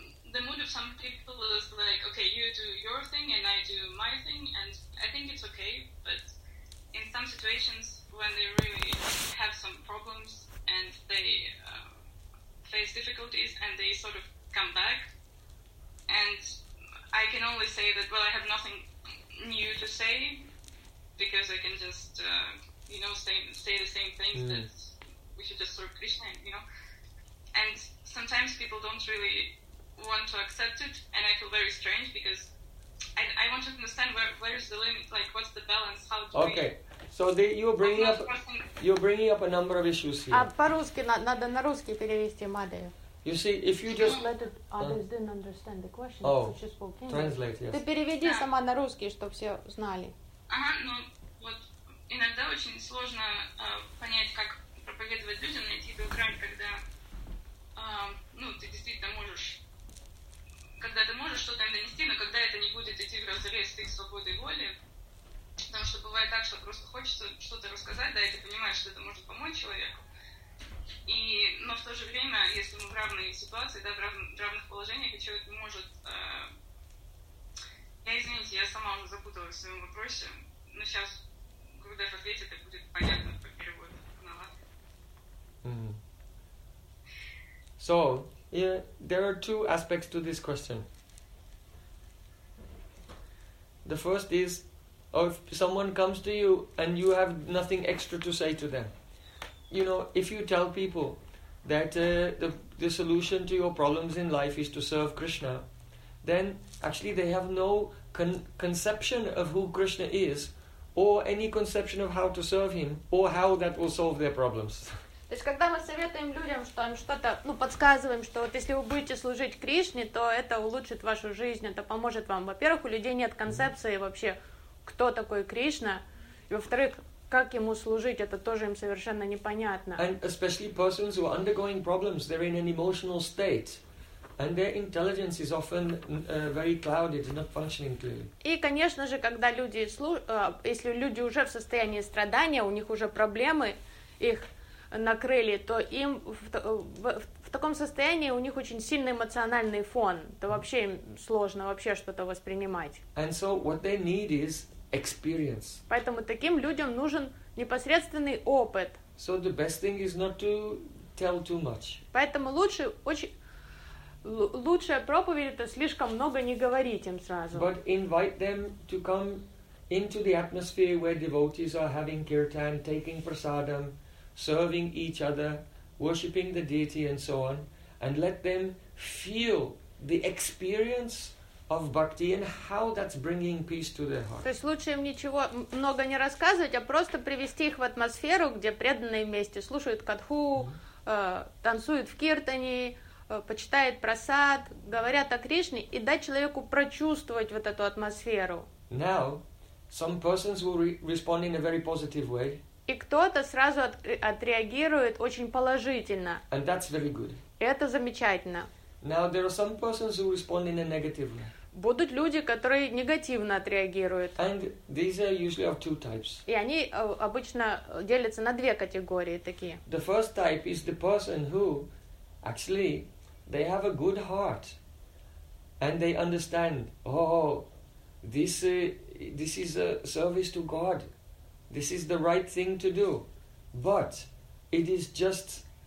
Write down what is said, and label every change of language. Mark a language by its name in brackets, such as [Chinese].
[English] the mood of some people is like, okay, you do your thing and I do my thing, and I think it's okay, but in some situations when they really have some problems and they face difficulties and they sort of come back, and I can only say that, well, I have nothing new to say, because I can just, you know, say the same things, that we should just serve Krishna, you know. And sometimes people don't really want to accept it, and I feel very strange, because I want to understand where is the limit, like, what's the balance, how do okay. we... So you're bringing up a number of issues here. [Russian] А по-русски надо на русский перевести, Мадею. [English] You see, if you just let it, others didn't understand the question, so she spoke in. Translate, yes. [Russian] Ты переведи сама на русский, чтобы все знали. Ага, ну вот иногда очень сложно понять, как проповедовать людям, найти эту грань, когда ну ты действительно можешь, когда ты можешь что-то им донести, но когда это не будет идти в разрез с их свободой воли. Потому что бывает так, что просто хочется что-то рассказать, да, и ты понимаешь, что это может помочь человеку. И, но в то же время, если мы в равной ситуации, да, в равных положениях, и человек не может... Я извините, я сама уже запуталась в своем вопросе, но сейчас, когда я ответит, это будет понятно по переводу на латвий. [English] So, yeah, there are two aspects to this question. The first is, or if someone comes to you and you have nothing extra to say to them, you know, if you tell people that the solution to your problems in life is to serve Krishna, then actually they have no conception of who Krishna is, or any conception of how to serve him, or how that will solve their problems. [Russian] То есть когда мы советуем людям, что им что-то, ну, подсказываем, что вот если вы будете служить Кришне, то это улучшит вашу жизнь, это поможет вам. Во-первых, у людей нет концепции вообще. Кто такой Кришна? И во-вторых, как ему служить, это тоже им совершенно непонятно. [English] And especially persons who are undergoing problems, they're in an emotional state. And their intelligence is often very clouded, not functioning clearly. [Russian] И, конечно же, когда люди если люди уже в состоянии страдания, у них уже проблемы их накрыли, то им в таком состоянии у них очень сильный эмоциональный фон. То вообще им сложно вообще что-то воспринимать. [English] And so what they need is experience. [Russian] Поэтому таким людям нужен непосредственный опыт. [English] So the best thing is not to tell too much. [Russian] Поэтому лучшая проповедь — это слишком много не говорить им сразу. [English] But invite them to come into the atmosphere where devotees are having kirtan, taking prasadam, serving each other, worshipping the deity and so on, and let them feel the experience of bhakti and how that's bringing peace to their heart. [Russian] То есть лучше им ничего много не рассказывать, а просто привести их в атмосферу, где преданные вместе слушают катху, танцуют в киртане, почитают прасад, говорят о Кришне, и дать человеку прочувствовать вот эту атмосферу. [English] Now, some persons will respond in a very positive way. [Russian] И кто-то сразу отреагирует очень положительно. [English] And that's very good. [Russian] И это замечательно. [English] Now, there are some persons who respond in a negative way. [Russian] Будут люди, которые негативно отреагируют. [English] And these are usually of two types. И они обычно делятся на две категории такие. The first type is the person who, actually, they have a good heart. And they understand, oh, this is a service to God. This is the right thing to do. But it is just...